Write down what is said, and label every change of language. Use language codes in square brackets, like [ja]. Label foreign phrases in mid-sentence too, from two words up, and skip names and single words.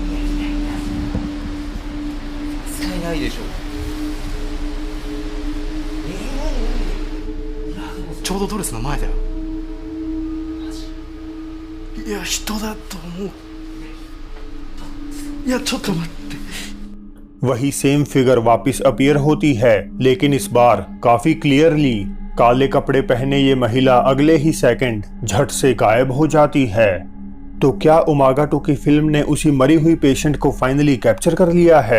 [ja] 絶対ないでしょ。ちょうどドレスの前だよ。いや、人だと思う。いや、ちょっと待って。 [hi] वही [en] same figure [hi] वापस अपीयर होती है, लेकिन इस बार काफी क्लियरली। काले कपड़े पहने ये महिला अगले ही सेकंड झट से गायब हो जाती है। तो क्या उमागा 2 की फिल्म ने उसी मरी हुई पेशेंट को [en] finally capture [hi] कर लिया है?